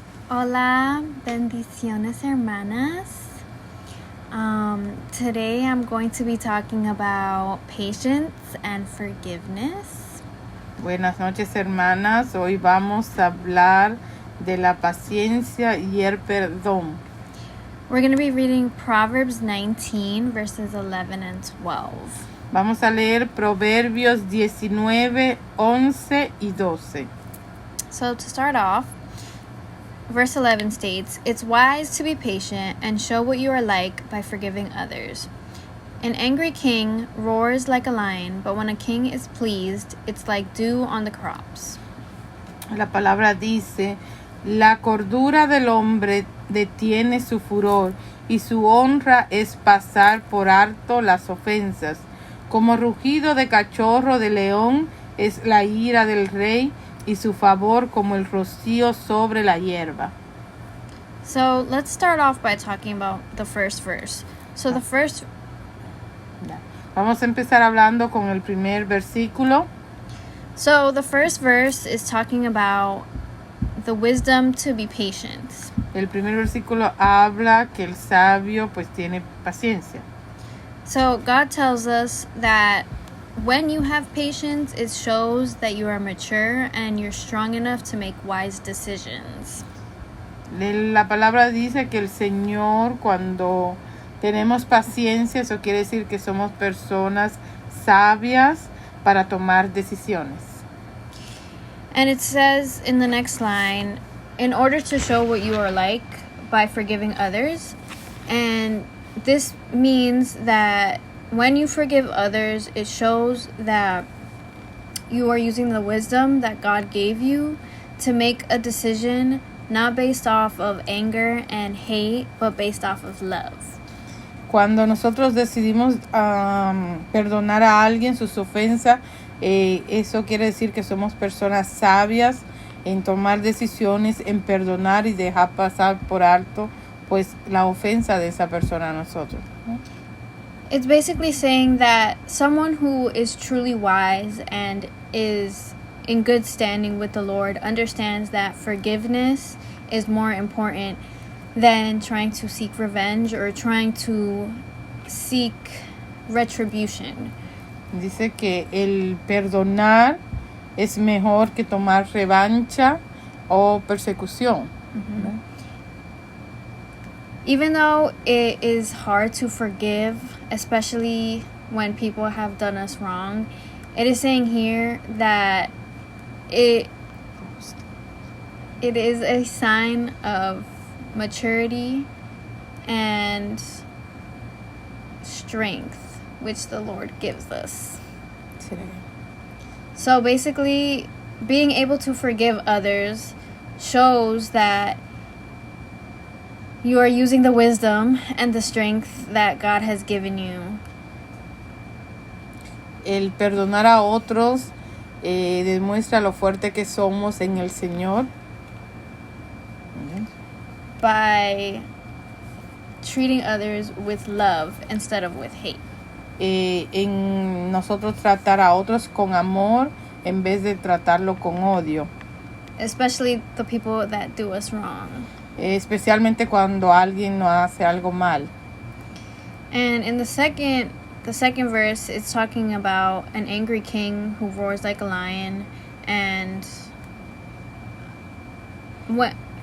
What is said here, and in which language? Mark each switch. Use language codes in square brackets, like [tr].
[es] Hola, bendiciones hermanas. [en] Today I'm going to be talking about patience and forgiveness. [es] Buenas noches, hermanas. Hoy vamos a hablar de la paciencia y el perdón. [en] We're going to be reading Proverbs 19 verses 11 and 12. [es] Vamos a leer Proverbios 19, 11 y 12. [en] So to start off, verse 11 states, "It's wise to be patient and show what you are like by forgiving others. An angry king roars like a lion, but when a king is pleased, it's like dew on the crops." [es] La palabra dice, la cordura del hombre detiene su furor y su honra es pasar por alto las ofensas. Como rugido de cachorro de león es la ira del rey y su favor como el rocío sobre la hierba. [en] So let's start off by talking about the first verse. So the first [es] Vamos a empezar hablando con el primer versículo. [en] verse is talking about the wisdom to be patient. [es] El primer versículo habla que el sabio pues tiene paciencia. [en] So God tells us that when you have patience, it shows that you are mature and you're strong enough to make wise decisions. [es] La palabra dice que el Señor, cuando tenemos paciencia, eso quiere decir que somos personas sabias para tomar decisiones. [en] And it says in the next line, in order to show what you are like by forgiving others. And this means that when you forgive others, it shows that you are using the wisdom that God gave you to make a decision not based off of anger and hate, but based off of love. [es] Cuando nosotros decidimos perdonar a alguien sus ofensas, eso quiere decir que somos personas sabias en tomar decisiones, en perdonar y dejar pasar por alto pues la ofensa de esa persona a nosotros, ¿no? [en] It's basically saying that someone who is truly wise and is in good standing with the Lord understands that forgiveness is more important than trying to seek revenge or trying to seek retribution. [es] Dice que el perdonar es mejor que tomar revancha o persecución. Mm-hmm. ¿No? [en] Even though it is hard to forgive, especially when people have done us wrong, it is saying here that it is a sign of maturity and strength, which the Lord gives us. So basically, being able to forgive others shows that you are using the wisdom and the strength that God has given you. [es] El perdonar a otros demuestra lo fuerte que somos en el Señor. [en] By treating others with love instead of with hate. [es] En nosotros tratar a otros con amor en vez de tratarlo con odio. [en] Especially the people that do us wrong. [es] Especialmente cuando alguien nos hace algo mal. [en] And in the second verse, it's talking about an angry king who roars like a lion, and what?